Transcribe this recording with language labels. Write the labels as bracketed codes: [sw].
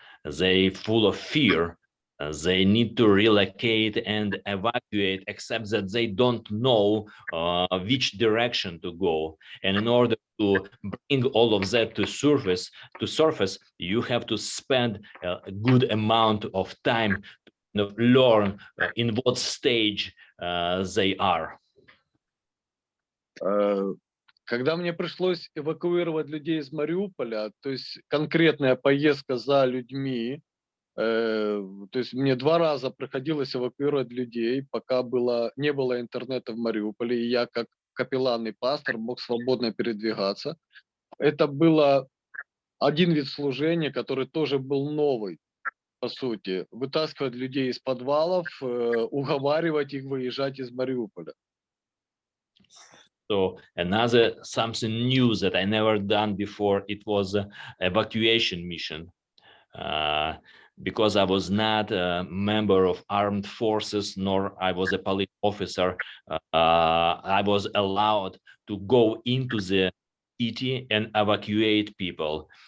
[en] They full of fear. They need to relocate and evacuate, except that they don't know which direction to go. And in order to bring all of that to surface, you have to spend a good amount of time to learn in what stage they are. [ru] Когда мне пришлось эвакуировать людей из Мариуполя, то есть конкретная поездка за людьми, то есть мне 2 раза приходилось эвакуировать людей, пока не было интернета в Мариуполе, и я как капеллан и пастор мог свободно передвигаться. Это было один вид служения, который тоже был новый, по сути. Вытаскивать людей из подвалов, уговаривать их выезжать из Мариуполя. [en] So another something new that I never done before, it was an evacuation mission. Because I was not a member of armed forces, nor I was a police officer, I was allowed to go into the city and evacuate people.